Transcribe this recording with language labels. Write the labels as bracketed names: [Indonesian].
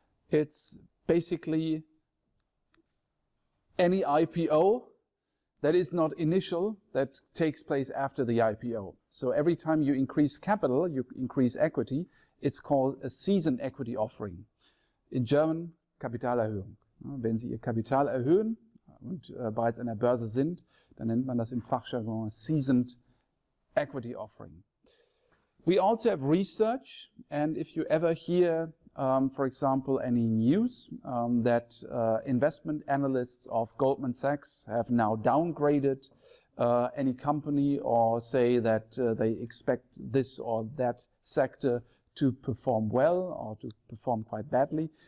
[English] It's basically any IPO that is not initial, that takes place after the IPO. So every time you increase capital, you increase equity, it's called a seasoned equity offering. In German, Kapitalerhöhung. [German] Wenn Sie Ihr Kapital erhöhen und bereits an der Börse sind, dann nennt man das im Fachjargon seasoned equity offering. [English] We also have research, and if you ever hear for example, any news that investment analysts of Goldman Sachs have now downgraded any company or say that they expect this or that sector to perform well or to perform quite badly.